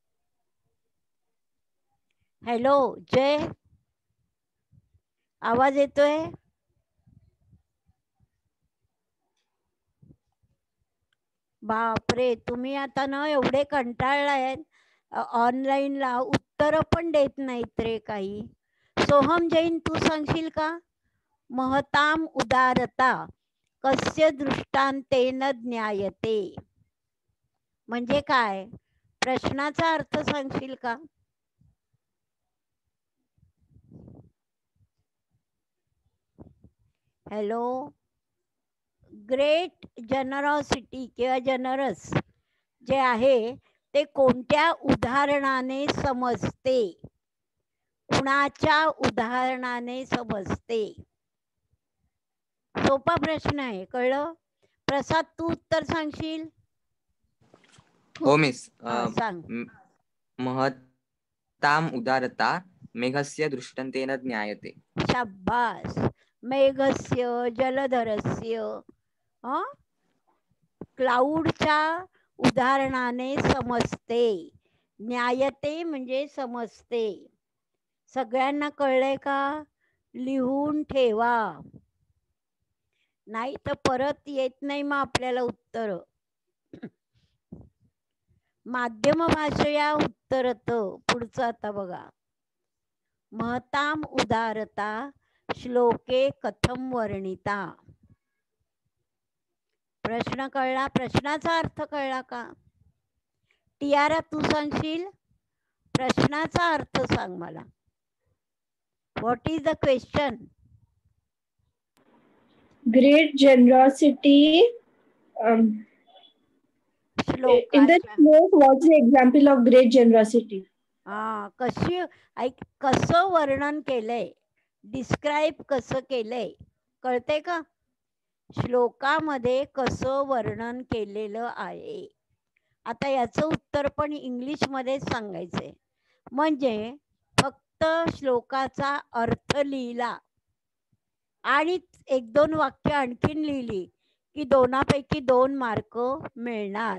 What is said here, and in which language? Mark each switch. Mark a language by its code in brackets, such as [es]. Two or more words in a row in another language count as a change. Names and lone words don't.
[mr] हॅलो जय, आवाज येतोय? बापरे, तुम्ही आता ना एवढे कंटाळलाय ऑनलाईनला, उत्तर पण देत नाहीत रे काही. सोहम जैन तू सांगशील का? [sa] महताम उदारता कस्य दृष्टांतेन ज्ञायते [mr] म्हणजे काय? प्रश्नाचा अर्थ सांगशील का? हॅलो. [en] great generosity [mr] किंवा जनरस जे आहे ते कोणत्या उदाहरणाने समजते? कुणाच्या उदाहरणाने समजते? सोपा प्रश्न आहे, कळलं? प्रसाद तू उत्तर सांगशील? हो मिस. सांग. [sa] महताम उदारता मेघस्य दृष्टांतेन ज्ञायते. [mr] शाब्बास. [sa] मेघस्य, जलधरस्य, [mr] क्लाउडच्या उदाहरणाने समजते. ज्ञायते म्हणजे समजते. सगळ्यांना कळलंय का? लिहून ठेवा, नाही तर परत येत नाही मग आपल्याला उत्तर. [sa] माध्यम भाषया उत्तरत. [mr] पुढचं आता बघा. [sa] महताम उदारता श्लोके कथम वर्णिता. [mr] प्रश्न कळला? प्रश्नाचा अर्थ कळला का? टियारा तू सांगशील? प्रश्नाचा अर्थ सांग मला. [en] What is the question? Great generosity. In the श्लोकाच्या note, what's the example of great generosity? [mr] कशी ऐक, कसं वर्णन केलंय, डिस्क्राईब कसं केलंय, कळतंय का? श्लोकामध्ये कसं वर्णन केलेलं आहे. आता याचं उत्तर पण इंग्लिशमध्ये सांगायचंय, म्हणजे फक्त श्लोकाचा अर्थ लिहिला आणि 1-2 वाक्य आणखीन लिहिली की 2पैकी 2 मार्क मिळणार.